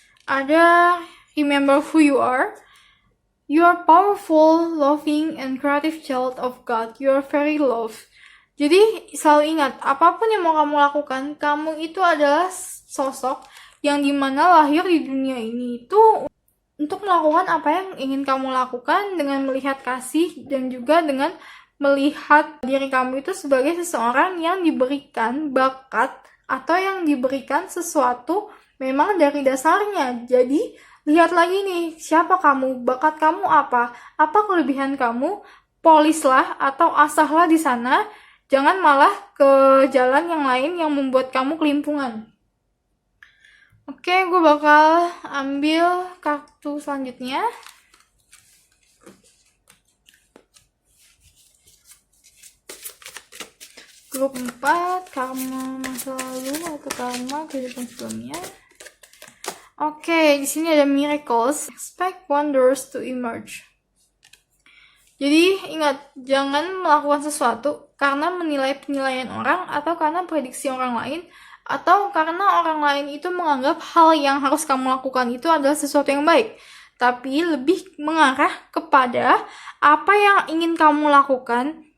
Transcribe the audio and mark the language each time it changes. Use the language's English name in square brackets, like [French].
[English] Ada remember who you are. You are powerful, loving, and creative child of God. You are very loved. [Indonesian] Jadi selalu ingat, apapun yang mau kamu lakukan, kamu itu adalah sosok yang dimana lahir di dunia ini itu untuk melakukan apa yang ingin kamu lakukan dengan melihat kasih dan juga dengan melihat diri kamu itu sebagai seseorang yang diberikan bakat atau yang diberikan sesuatu memang dari dasarnya. Jadi, lihat lagi nih, siapa kamu, bakat kamu apa kelebihan kamu, polislah atau asahlah di sana, jangan malah ke jalan yang lain yang membuat kamu kelimpungan. Oke, gue bakal ambil kartu selanjutnya. Grup 4, karma masa lalu atau karma kehidupan sebelumnya. Oke, di sini ada miracles. [English] Expect wonders to emerge. [Indonesian] Jadi ingat, jangan melakukan sesuatu karena menilai penilaian orang atau karena prediksi orang lain atau karena orang lain itu menganggap hal yang harus kamu lakukan itu adalah sesuatu yang baik. Tapi lebih mengarah kepada apa yang ingin kamu lakukan.